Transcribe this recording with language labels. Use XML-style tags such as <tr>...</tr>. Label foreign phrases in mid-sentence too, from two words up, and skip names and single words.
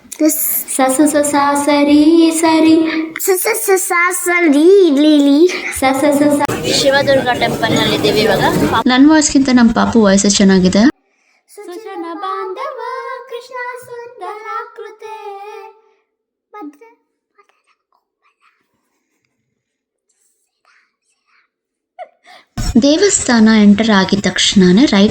<kn>ಸ ಸ ಸ ಸ ಸರಿ ಸರಿ ಸ ಸ ಸ ಸ ಸರಿ ಲಿಲಿ ಸ ಸ ಸ ಸ. ಶಿವದುರ್ಗ ಟೆಂಪಲ್ ನಲ್ಲಿ ಇದ್ದೀವಿ ಇವಾಗ. ನನ್ನ ವಾಯ್ಸ್ಗಿಂತ ನಮ್ಮ ಪಾಪು ವಾಯ್ಸ್ ಚೆನ್ನಾಗಿದೆ. ಸುಜನ ಬಾಂಧವ ಕೃಷ್ಣ ಸುಂದರಾಕೃತೆ ದೇವಸ್ಥಾನ ಎಂಟರ್ ಆಗಿದ ತಕ್ಷಣನೇ ರೈಟ್.</kn>